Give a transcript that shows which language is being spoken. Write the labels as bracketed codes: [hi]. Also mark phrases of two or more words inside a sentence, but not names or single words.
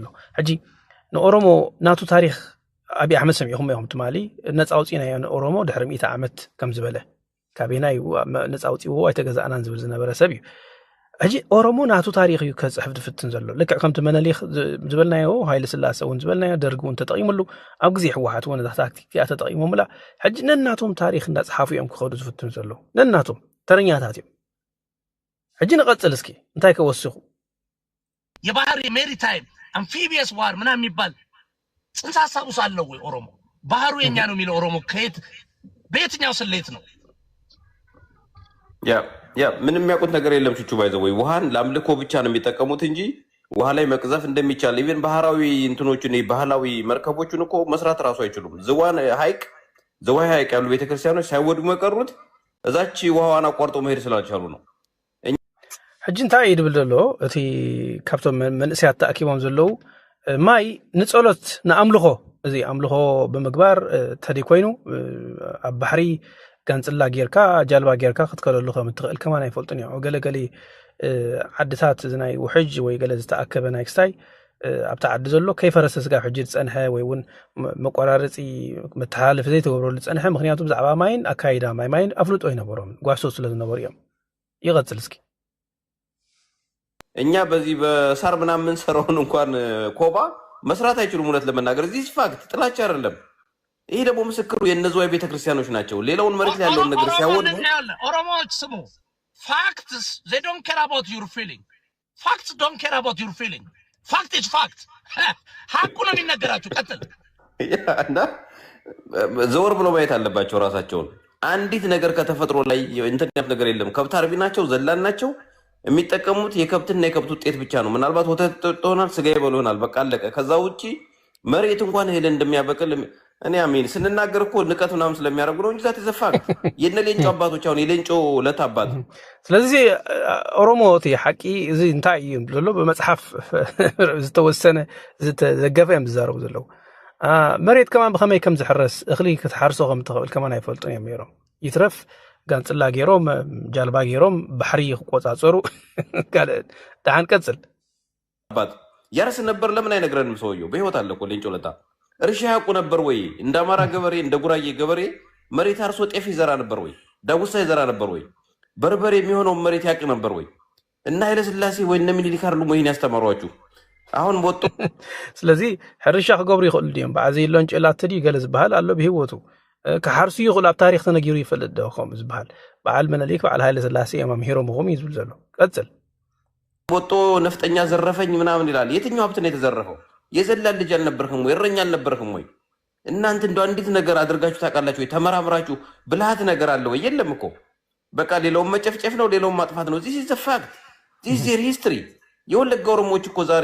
[ti] ሕጂ ንኦሮሞ ናቱ ታሪክ ኣብይ ኣሕመድ ሰሚዕኹም ኢኹም ትማሊ ነፃ ውፂናዮ ንኦሮሞ ድሕሪ 100 ዓመት ከም ዝበለ ካበይና እዩ ነፃ ውፂዎ ኣይተገዛእናን ዝብል ዝነበረ ሰብ እዩ ሕጂ ኦሮሞ ናቱ ታሪክ እዩ ከፅሕፍ ድፍትን ዘሎ ልክዕ ከምቲ መነሊክ ዝበልናዮ ሃይለ ስላሴ እውን ዝበልናዮ ደርጊ እውን ተጠቂሙሉ ኣብ ግዜ ሕወሓት እውን ታክቲክ ተጠቂሞሙላ ሕጂ ነናቶም ታሪክ እንዳፅሓፉ እዮም ክኸዱ ዝፍትን ዘሎ ነናቶም ተረኛታት እዮም ሕጂ ንቐፅል እስኪ እንታይ ከወስኹ [am] የባህር [en] maritime amphibious war [am] ምናምን የሚባል ጽንሰ ሐሳብ ውስጥ አለው ወይ ኦሮሞ ባህሩ የኛ ነው የሚለው ኦሮሞ ከየት በየትኛው ስሌት ነው ያ ምንም የሚያውቁት ነገር የለም ቹቹ ባይዘው ወይ ውሃን ለአምልኮ ብቻ ነው የሚጠቀሙት እንጂ ውሃ ላይ መቅዘፍ እንደሚቻል ኢቭን ባህራዊ እንትኖቹን ባህላዊ መርከቦቹን እኮ መስራት ራሱ አይችሉም ዝዋይ ሐይቅ ያሉ ቤተክርስቲያኖች ሳይወድሙ የቀሩት እዛች ውሃዋን አቋርጦ መሄድ ስላልቻሉ ነው [ti] ሕጂ እንታይ ይድብል ዘሎ እቲ ካብቶም መንእስያት ተኣኪቦም ዘለው ማይ ንጸሎት ንኣምልኾ እዚ ኣምልኾ ብምግባር ተዲ ኮይኑ ኣብ ባሕሪ ጋንፅላ ጌርካ ጃልባ ጌርካ ክትከለሉ ከም እትኽእል ከማን ኣይፈልጡን እዮም ገለገሊ ዓድታት እዚ ናይ ውሕጅ ወይ ገለ ዝተኣከበ ናይ ክስታይ ኣብታ ዓዲ ዘሎ ከይፈረሰ ስጋብ ሕጂ ዝፀንሐ ወይ እውን መቆራረፂ መተሓላለፊ ዘይተገብረሉ ዝፀንሐ ምክንያቱ ብዛዕባ ማይን ኣካይዳ ማይን ኣፍልጦ ይነበሮም ጓሶ ስለ ዝነበሩ እዮም ይቐፅል እስኪ [am] እኛ በዚህ በሳር ምናምን ሰራውን እንኳን ኮባ መስራት አይችሉም እውነት ለመናገር እዚህ ፋክት ጥላቻ አይደለም ይሄ ደግሞ ምስክሩ የነዘዋይ ቤተክርስቲያኖች ናቸው ሌላውን መሬት ላይ ያለውን ነገር ሲያወዱ ኦሮሞዎች ስሙ [en] facts they don't care about your feeling facts don't care about your feeling fact is fact [am] ሐቁ ነው የሚነገራችሁ ቀጥል እና ዘወር ብሎ ማየት አለባቸው ራሳቸውን አንዲት ነገር ከተፈጥሮ ላይ ኢንተርኔት ነገር የለም ከብት አርቢ ናቸው ዘላን ናቸው የሚጠቀሙት የከብትና የከብት ውጤት ብቻ ነው ምናልባት ወተት ሆናል ስጋ ይበሉናል በቃ አለቀ ከዛ ውጪ መሬት እንኳን እህል እንደሚያበቅል እኔ አሜን ስንናገር እኮ ንቀት ምናምን ስለሚያደርጉ ነው እንጂ ዛት ይዘፋል የነሌንጮ አባቶች አሁን የሌንጮ ለታባት [ti] ስለዚህ ኦሮሞ ሐቂ እዚ እንታይ እዩ ብሎ በመጽሐፍ ዝተወሰነ ዝተዘገፈ ምዛረቡ ዘለው መሬት ከማን በከመይ ከም ዝሕረስ እኽሊ ክትሓርሶ ከም ትኽእል ከማን ኣይፈልጡን እዮም ነይሮም ይትረፍ ጋንፅላ ጌሮም ጃልባ ጌሮም ባሕሪ ይቆጻጸሩ ካለ ዳን ቀጽል [am] አባት ያርስ ነበር ለምን አይነግረንም ሰውየው በህይወት አለ እኮ ሌንጮ ለታ እርሻ ያውቁ ነበር ወይ እንደ አማራ ገበሬ እንደ ጉራዬ ገበሬ መሬት አርሶ ጤፍ ይዘራ ነበር ወይ ዳጉሳ ይዘራ ነበር ወይ በርበሬ የሚሆነው መሬት ያቅ ነበር ወይ? እና ኃይለ ሥላሴ ወይ እነ ምኒልክ አይደሉም ወይ ያስተማሯችሁ? አሁን ወጡ [ti] ስለዚህ ሕርሻ ክገብሩ ይኽእሉ ድዮም በዓዚ ኢሎን ጭላት ትዲ ገለ ዝበሃል ኣሎ ብሂወቱ ክሓርሱ ይኽእሉ ኣብ ታሪክ ተነጊሩ ይፈልጥ ዶ ከምኡ ዝበሃል በዓል ምኒልክ በዓል ኃይለ ሥላሴ ኣማምሂሮም ኹም እዩ ዝብል ዘሎ ቀጽል [am] ወጦ ነፍጠኛ ዘረፈኝ ምናምን ይላል። የትኛው ሀብት ነው የተዘረፈው? የዘላን ልጅ አልነበርክም ወይ? እረኛ አልነበርክም ወይ? እናንተ እንደው አንዲት ነገር አድርጋችሁ ታውቃላችሁ ወይ? ተመራምራችሁ ብልሃት ነገር አለ ወይ? የለም እኮ በቃ ሌላውን መጨፍጨፍ ነው፣ ሌላውን ማጥፋት ነው። [en] this is the fact፣ this is their history። [am] የወለጋ ኦሮሞዎች እኮ ዛሬ